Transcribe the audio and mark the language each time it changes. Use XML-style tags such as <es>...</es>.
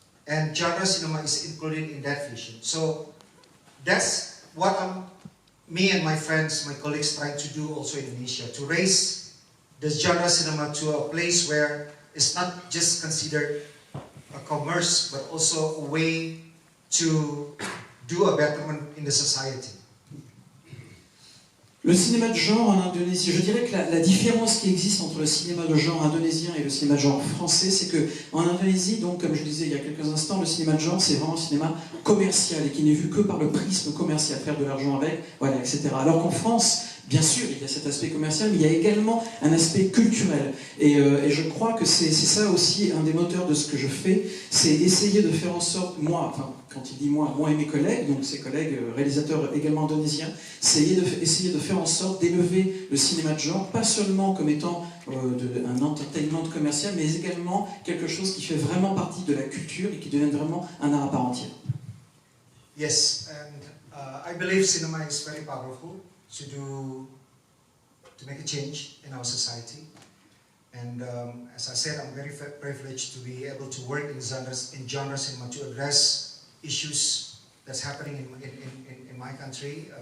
<en>And genre cinema is included in that vision. So that's what me and my friends, my colleagues trying to do also in Indonesia, to raise the genre cinema to a place where it's not just considered a commerce, but also a way to do a betterment in the society.</en> <fr>Le cinéma de genre en Indonésie, je dirais que la différence qui existe entre le cinéma de genre indonésien et le cinéma de genre français, c'est que en Indonésie, donc comme je disais il y a quelques instants, le cinéma de genre c'est vraiment un cinéma commercial et qui n'est vu que par le prisme commercial, faire de l'argent avec, voilà, etc. Alors qu'en France, bien sûr, il y a cet aspect commercial, mais il y a également un aspect culturel. Et je crois que c'est ça aussi un des moteurs de ce que je fais, c'est essayer de faire en sorte, moi, enfin, quand il dit moi et mes collègues, donc ses collègues réalisateurs également indonésiens, essayer de faire en sorte d'élever le cinéma de genre, pas seulement comme étant un entertainment commercial, mais également quelque chose qui fait vraiment partie de la culture et qui devient vraiment un art à part entière.</fr> <en>Yes, and I believe cinema is very powerful to make a change in our society. And as I said, I'm very privileged to be able to work in genre cinema to address issues that's happening in my country.</en>